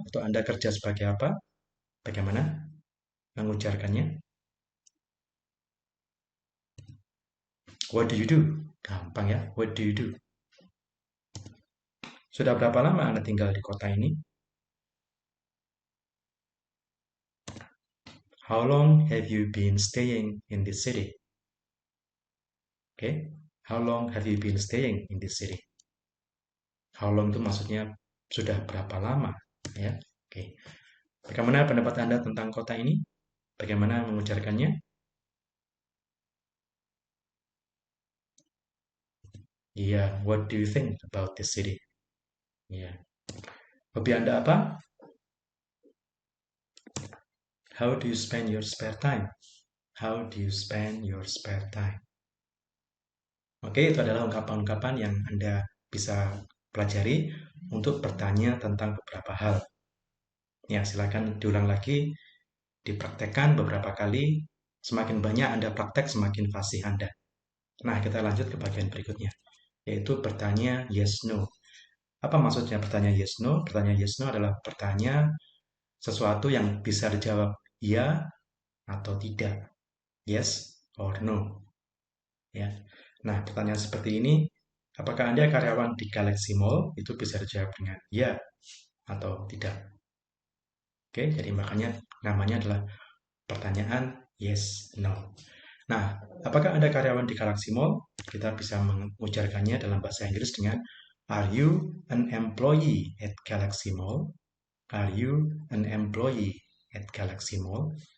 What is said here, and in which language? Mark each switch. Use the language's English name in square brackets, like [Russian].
[Indonesian] Atau Anda kerja sebagai apa? Bagaimana mengucapkannya? [English] What do you do? [Indonesian] Gampang ya, [English] what do you do? [Indonesian] Sudah berapa lama Anda tinggal di kota ini? [English] How long have you been staying in this city? Okay. How long have you been staying in this city? How long [Indonesian] itu maksudnya sudah berapa lama, ya? Oke. Bagaimana pendapat Anda tentang kota ini? Bagaimana mengucapkannya? [English] Iya, what do you think about this city? [Indonesian] Iya. Hobi Anda apa? [English] How do you spend your spare time? How do you spend your spare time? [Indonesian] Oke, itu adalah ungkapan-ungkapan yang Anda bisa pelajari untuk bertanya tentang beberapa hal. Ya, silakan diulang lagi, dipraktekkan beberapa kali. Semakin banyak Anda praktek, semakin fasih Anda. Nah, kita lanjut ke bagian berikutnya, yaitu bertanya yes no. Apa maksudnya bertanya yes no? Bertanya yes no adalah bertanya sesuatu yang bisa dijawab ya atau tidak. [English] Yes or no. [Indonesian] Ya. Nah, pertanyaan seperti ini, apakah Anda karyawan di Galaxy Mall? Itu bisa dijawab dengan ya atau tidak. Oke, jadi makanya namanya adalah pertanyaan yes, no. Nah, apakah Anda karyawan di Galaxy Mall? Kita bisa mengucapkannya dalam bahasa Inggris dengan [English] Are you an employee at Galaxy Mall? Are you an employee at Galaxy Mall?